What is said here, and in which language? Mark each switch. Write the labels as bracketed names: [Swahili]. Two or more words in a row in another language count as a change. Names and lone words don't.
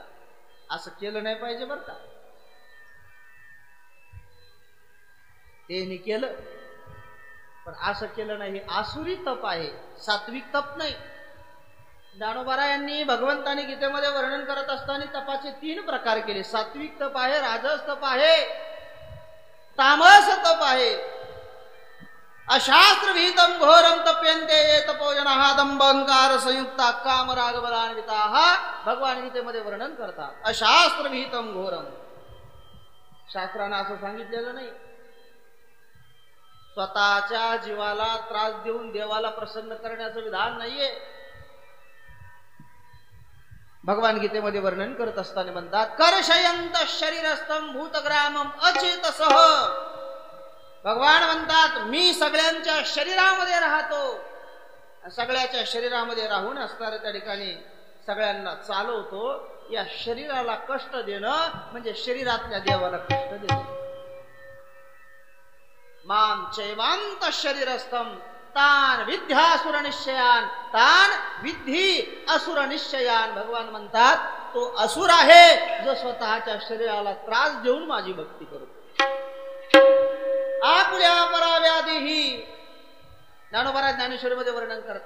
[Marathi] असं केलं नाही पाहिजे बरं का. त्यांनी केलं पण असं केलं नाही. आसुरी तप आहे, सात्विक तप नाही. ज्ञानोबा यांनी भगवंतानी गीतेमध्ये वर्णन करत असताना तपाचे 3 प्रकार केले. सात्विक तप आहे, राजस तप आहे, तामस तप आहे. [Sanskrit] अशास्त्र विहितम घोरम तप्यन्ते ये तपोजनाः दंभ अहंकार संयुक्ता काम राग बलान्विताः. [Marathi] भगवान गीतेमध्ये वर्णन करतात. [Sanskrit] अशास्त्र विहितम घोरम, [Marathi] शास्त्रानं असं सांगितलेलं नाही. स्वतःच्या जीवाला त्रास देऊन देवाला प्रसन्न करण्याचं विधान नाहीये. भगवान गीतेमध्ये वर्णन करत असताना म्हणतात [Sanskrit] कर्षयंत शरीरस्थम भूतग्रामम अचेतसः. [Marathi] भगवान म्हणतात मी सगळ्यांच्या शरीरामध्ये राहतो, सगळ्याच्या शरीरामध्ये राहून असणाऱ्या त्या ठिकाणी सगळ्यांना चालवतो. या शरीराला कष्ट देणं म्हणजे शरीरातल्या देवाला कष्ट देणं. [Sanskrit] माम चैवांत शरीरस्थम तान विद्यासुर निश्चयान तान विद्धी असुर निश्चयान. [Marathi] भगवान म्हणतात तो असुर आहे जो स्वतःच्या शरीराला त्रास देऊन माझी भक्ती करतो. आपल्या पराव्याधीही ज्ञानोबा ज्ञानेश्वरीमध्ये वर्णन करतात.